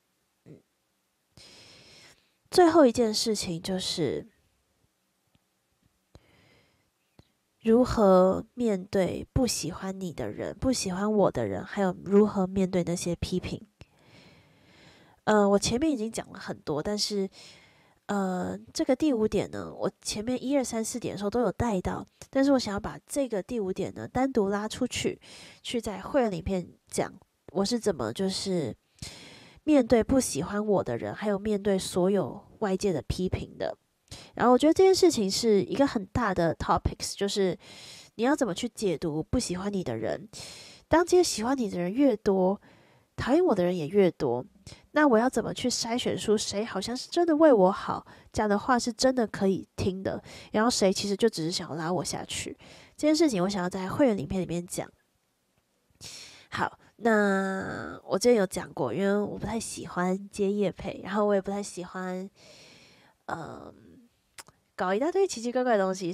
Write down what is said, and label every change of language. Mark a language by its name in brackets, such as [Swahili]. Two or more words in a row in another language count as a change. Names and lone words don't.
[Chinese] 最後一件事情就是如何面對不喜歡你的人、不喜歡我的人，還有如何面對那些批評。我前面已經講了很多，但是這個第5點呢，我前面1、2、3、4點的時候都有帶到，但是我想要把這個第5點呢單獨拉出去，去在會員裡面講我是怎麼就是面對不喜歡我的人，還有面對所有外界的批評的。然後我覺得這件事情是一個很大的 topics， 就是你要怎麼去解讀不喜歡你的人。當這些喜歡你的人越多，討厭我的人也越多，那我要怎麼去篩選出誰好像是真的為我好，講的話是真的可以聽的，然後誰其實就只是想要拉我下去。這件事情我想要在會員影片裡面講。好，那我之前有講過，因為我不太喜歡接業配，然後我也不太喜歡搞一大堆奇奇怪怪的東西，